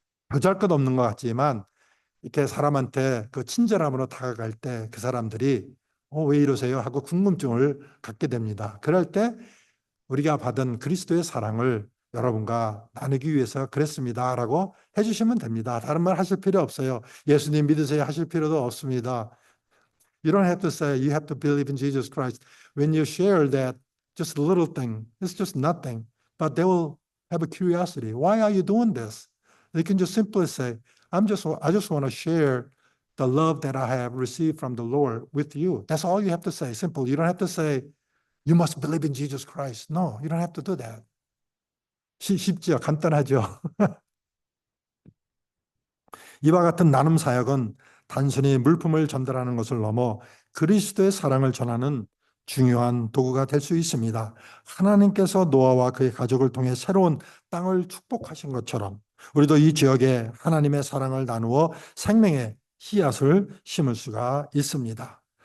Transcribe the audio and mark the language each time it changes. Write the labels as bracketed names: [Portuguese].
[Korean] 보잘것없는 것 같지만 이렇게 사람한테 그 친절함으로 다가갈 때 그 사람들이 왜 이러세요? 하고 궁금증을 갖게 됩니다. 그럴 때 우리가 받은 그리스도의 사랑을 여러분과 나누기 위해서 그랬습니다라고 해주시면 됩니다. 다른 말 하실 필요 없어요. 예수님 믿으세요 하실 필요도 없습니다. [English] You don't have to say you have to believe in Jesus Christ. When you share that, just a little thing, it's just nothing. But they will have a curiosity. Why are you doing this? They can just simply say, I just want to share the love that I have received from the Lord with you. That's all you have to say. Simple. You don't have to say, you must believe in Jesus Christ. No, you don't have to do that. [Korean] 쉽지요. 간단하죠. 이와 같은 나눔 사역은 단순히 물품을 전달하는 것을 넘어 그리스도의 사랑을 전하는 중요한 도구가 될 수 있습니다. 하나님께서 노아와 그의 가족을 통해 새로운 땅을 축복하신 것처럼 우리도 이 지역에 하나님의 사랑을 나누어 생명의 씨앗을 심을 수가 있습니다.